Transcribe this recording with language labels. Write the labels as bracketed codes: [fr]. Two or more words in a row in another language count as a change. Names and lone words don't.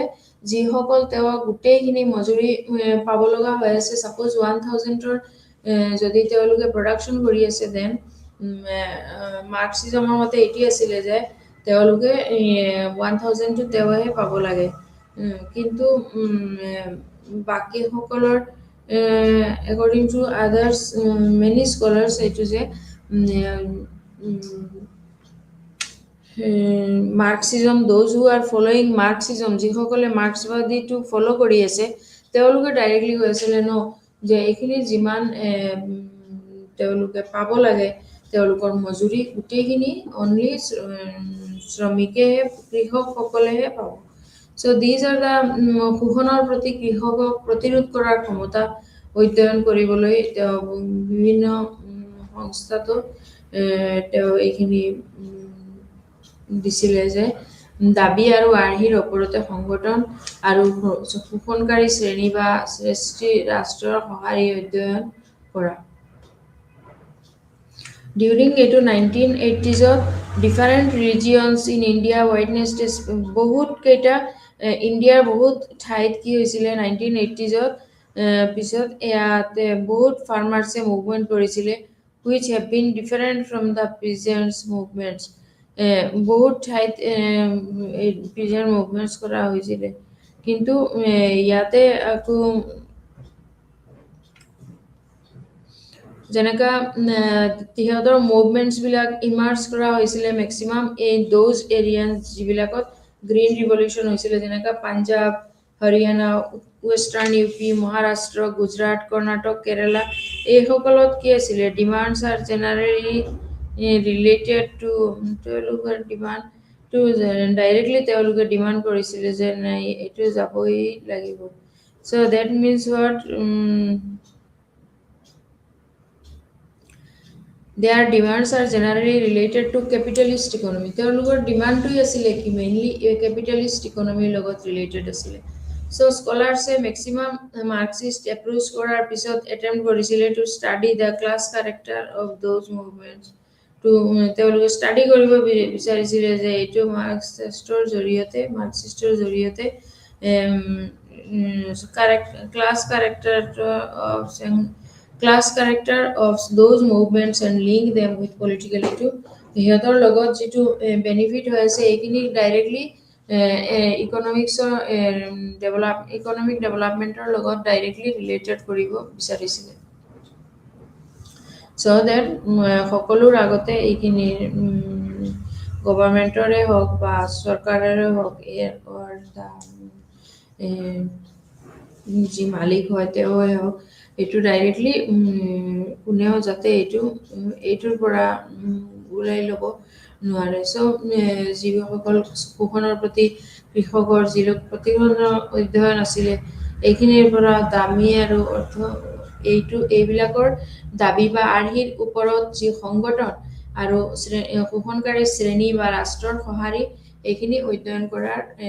[as] যিসকল তেওঁ গোটেইখিনি মজুৰি পাব লগা হৈ আছে সাপোজ 1000ৰ যদি তেওঁলোকে প্ৰডাকশ্যন কৰি আছে দেন মাৰ্কছিজমৰ মতে এটি আছিলে যে তেওঁলোকে 1000টো তেওঁহে পাব লাগে কিন্তু বাকী সকলৰ [en] according to others many scholars [as] এইটো যে মাৰ্কছিজম [en] those who are following [as] মাৰ্কছিজম যিসকলে মাৰ্কসবাদীটো ফলো কৰি আছে তেওঁলোকে ডাইৰেক্টলি কৈ আছিলে ন যে এইখিনি যিমান তেওঁলোকে পাব লাগে তেওঁলোকৰ মজুৰি গোটেইখিনি অনলি শ্ৰমিকে কৃষকসকলেহে পাব [en] So these are the [as] শোষণৰ প্ৰতি কৃষকক প্ৰতিৰোধ কৰাৰ ক্ষমতা অধ্যয়ন কৰিবলৈ বিভিন্ন সংস্থাটো তেওঁ এইখিনি দিছিলে যে দাবী আৰু আৰ্হিৰ ওপৰতে সংগঠন আৰু শোষণকাৰী শ্ৰেণী বা শ্ৰেষ্ঠী ৰাষ্ট্ৰৰ সহাৰি অধ্যয়ন কৰা [en] During 1980s different regions in India witnessed [as] বহুত কেইটা ইণ্ডিয়াৰ বহুত ঠাইত কি হৈছিলে 1980s পিছত ইয়াতে বহুত [en] farmers movement [as] কৰিছিলে [en] which have been different from the peasants movements [as] বহুত ঠাইত [en] peasant movements [as] কৰা হৈছিলে কিন্তু ইয়াতে আকৌ যেনেকা তিহঁতৰ মুভমেন্টছ বিলাক ইমাৰ্জ কৰা হৈছিলে মেক্সিমাম এই [en] those areas [as] যিবিলাকত [en] green revolution [as] হৈছিলে যেনেকা পাঞ্জাব হৰিয়ানা ৱেষ্টাৰ্ণ ইউপি মহাৰাষ্ট্ৰ গুজৰাট কৰ্ণাটক কেৰালা এই সকলত কি আছিলে [en] demands are generally related to [as] তেওঁলোকৰ ডিমাণ্ড টু ডাইৰেক্টলি তেওঁলোকে ডিমাণ্ড কৰিছিলে যে নাই এইটো যাবই লাগিব [en] so that means what Their demands are generally related to capitalist economy. [as] তেওঁলোকৰ ডিমাণ্ডটো আছিলে কি মেইনলি [en] capitalist economy [as] লগত related আছিলে [en] so scholars maximum marxist approach [as] কৰাৰ পিছত attempt কৰিছিলে [en] to study the class character of those movements to [as] তেওঁলোকে study কৰিব বিচাৰিছিলে যে এইটো মাৰ্ক্সিষ্টৰ জৰিয়তে [en] class character of those movements and link them with political issue [as] সিহঁতৰ লগত যেটো বেনিফিট হৈ আছে এইখিনি ডাইৰেক্টলি [en] economic development [as] লগত ডাইৰেক্টলি ৰিলেটেড কৰিব বিচাৰিছিলে [en] so that [as] সকলোৰ আগতে এইখিনি গভৰ্ণমেন্টৰে হওক বা চৰকাৰৰে হওক যি মালিক হয় তেওঁৱে হওক এইটো ডাইৰেক্টলি কোনেও যাতে এইটোৰ পৰা উলাই ল'ব নোৱাৰে so যিসকল শোষণৰ প্ৰতি কৃষকৰ যিলোক প্ৰতিৰোধৰ অধ্যয়ন আছিলে এইখিনিৰ পৰা দামী আৰু অৰ্থ এইবিলাকৰ দাবী বা আৰ্হিৰ ওপৰত যি সংগঠন আৰু শোষণকাৰী শ্ৰেণী বা ৰাষ্ট্ৰৰ সহাৰি এইখিনি অধ্যয়ন কৰাৰ